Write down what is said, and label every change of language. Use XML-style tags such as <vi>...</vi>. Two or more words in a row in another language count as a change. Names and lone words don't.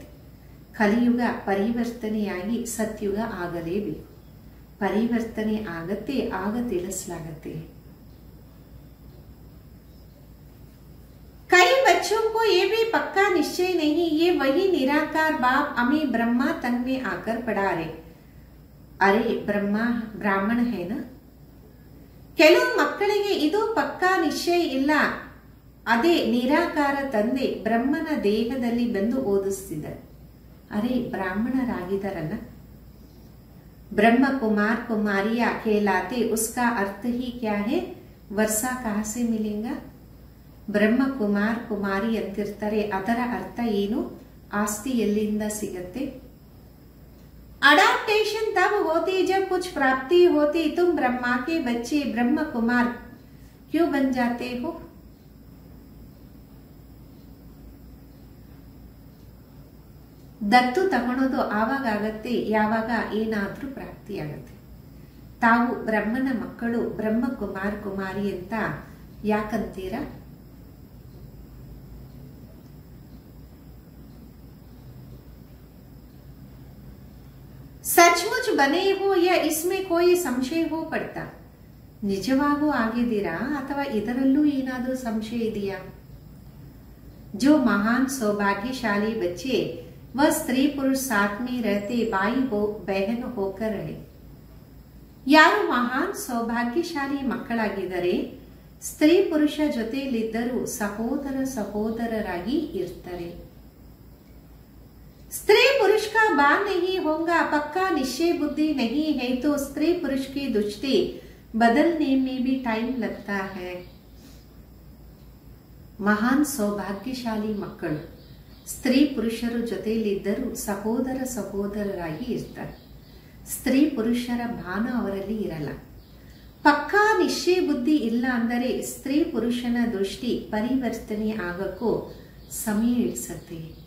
<kn>ಕಲಿಯುಗ ಪರಿವರ್ತನೆಯಾಗಿ ಸತ್ಯುಗ ಆಗಲೇಬೇಕು. ಪರಿವರ್ತನೆ ಆಗತ್ತೆ, ಆಗ ತಿಳಿಸಲಾಗತ್ತೆ.</kn> <hi>कई बच्चों को ये भी पक्का निश्चय नहीं, ये वही निराकार बाप हमें ब्रह्मा तन में आकर पढ़ा रहे. अरे ब्रह्मा ब्राह्मण है ना.</hi> <kn>ಕೆಲವು ಮಕ್ಕಳಿಗೆ ಇದು ಪಕ್ಕಾ ನಿಶ್ಚಯ ಇಲ್ಲ, ಅದೇ ನಿರಾಕಾರ ತಂದೆ ಬ್ರಹ್ಮನ ದೇಹದಲ್ಲಿ ಬಂದು ಓದಿಸ್ತಿದ್ದಾರೆ. ಅರೆ ಬ್ರಾಹ್ಮಣರಾಗಿದ್ದಾರಲ್ಲ.</kn> <hi>ब्रह्म कुमार कुमारिया कहलाते, उसका अर्थ ही क्या है, वर्षा कहाँ से मिलेगा.</hi> <kn>ಬ್ರಹ್ಮ ಕುಮಾರ್ ಕುಮಾರಿ ಅಂತಿರ್ತಾರೆ, ಅದರ ಅರ್ಥ ಏನು, ಆಸ್ತಿ ಎಲ್ಲಿಂದ ಸಿಗತ್ತೆ.</kn> <hi>अडाप्टेशन तब होती जब कुछ प्राप्ति होती, तुम ब्रह्मा के बच्चे ब्रह्म कुमार क्यों बन जाते हो.</hi> <kn>ದತ್ತು ತಗೊಳೋದು ಆವಾಗ ಆಗತ್ತೆ ಯಾವಾಗ ಏನಾದ್ರೂ ಪ್ರಾಪ್ತಿ ಆಗತ್ತೆ. ತಾವು ಬ್ರಹ್ಮನ ಮಕ್ಕಳು, ಬ್ರಹ್ಮ ಕುಮಾರ್ ಕುಮಾರಿ ಅಂತ ಯಾಕಂತೀರಾ.</kn> <hi>सचमुच बने हो या इसमें कोई संशय हो पड़ता.</hi> <kn>ನಿಜವಾಗೂ ಆಗಿದ್ದೀರಾ ಅಥವಾ ಇದರಲ್ಲೂ ಏನಾದರೂ ಸಂಶಯ ಇದೆಯಾ.</kn> <hi>जो महान सौभाग्यशाली बच्चे वह स्त्री पुरुष साथ में रहते, भाई बहन होकर रहे.</hi> <kn>ಯಾರು ಮಹಾನ್ ಸೌಭಾಗ್ಯಶಾಲಿ ಮಕ್ಕಳಾಗಿದ್ದಾರೆ, ಸ್ತ್ರೀ ಪುರುಷ ಜೊತೆಯಲ್ಲಿದ್ದರೂ ಸಹೋದರ ಸಹೋದರರಾಗಿ ಇರ್ತಾರೆ.</kn> <hi>स्त्री पुरुष का बान नहीं होगा, पक्का निश्चय बुद्धि नहीं है तो स्त्री पुरुष की दृष्टि बदलने में भी टाइम लगता है.</hi> <kn>ಮಹಾನ್ ಸೌಭಾಗ್ಯಶಾಲಿ ಮಕ್ಕಳು ಸ್ತ್ರೀ ಪುರುಷರು ಜೊತೆಯಲ್ಲಿದ್ದರೂ ಸಹೋದರ ಸಹೋದರರಾಗಿ ಇರ್ತಾರೆ. ಸ್ತ್ರೀ ಪುರುಷರ ಭಾನ ಅವರಲ್ಲಿ ಇರಲ್ಲ. ಪಕ್ಕಾ ನಿಶ್ಚಯ ಬುದ್ಧಿ ಇಲ್ಲ ಅಂದರೆ ಸ್ತ್ರೀ ಪುರುಷನ ದೃಷ್ಟಿ ಪರಿವರ್ತನೆ ಆಗಕ್ಕೂ ಸಮಯ ಹಿಡಿಸುತ್ತೆ.</kn>